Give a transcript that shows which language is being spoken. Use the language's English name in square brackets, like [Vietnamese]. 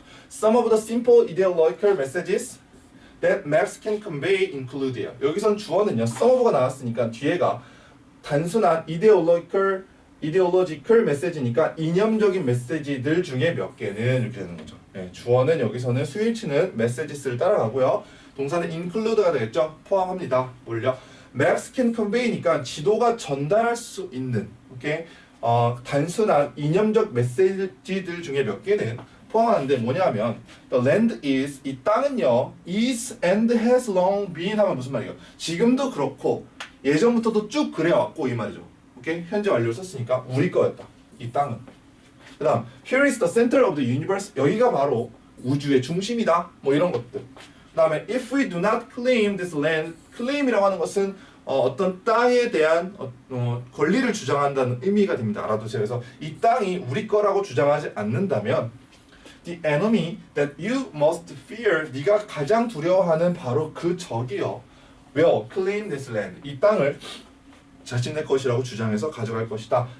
[English] Some of the simple ideological messages that maps can convey include요. [Korean] 여기선 주어는요. some of가 나왔으니까 뒤에가 단순한 ideological 메시지니까 이념적인 메시지들 중에 몇 개는 이렇게 되는 거죠. 네, 주어는 여기서는 스위치는 messages를 따라가고요. 동사는 include가 되겠죠. 포함합니다. 뭘요? [English] maps can convey [Korean] 니까 지도가 전달할 수 있는 오케이? 단순한 이념적 메시지들 중에 몇 개는 포함하는데 뭐냐면 [English] the land is [Korean] 이 땅은요 [English] is and has long been [Korean] 하면 무슨 말이에요? 지금도 그렇고 예전부터도 쭉 그래왔고 이 말이죠. 오케이? 현재 완료를 썼으니까 우리 거였다. 이 땅은. 그 다음 [English] here is the center of the universe [Korean] 여기가 바로 우주의 중심이다. 뭐 이런 것들. 그 다음에 [English] if we do not claim this land [Korean] claim이라고 하는 것은 어떤 땅에 대한 권리를 주장한다는 의미가 됩니다. 알아두세요. 그래서 이 땅이 우리 거라고 주장하지 않는다면 [English] the enemy that you must fear [Korean] 네가 가장 두려워하는 바로 그 적이요 [English] will claim this land [Korean] 이 땅을 자신의 것이라고 주장해서 가져갈 것이다.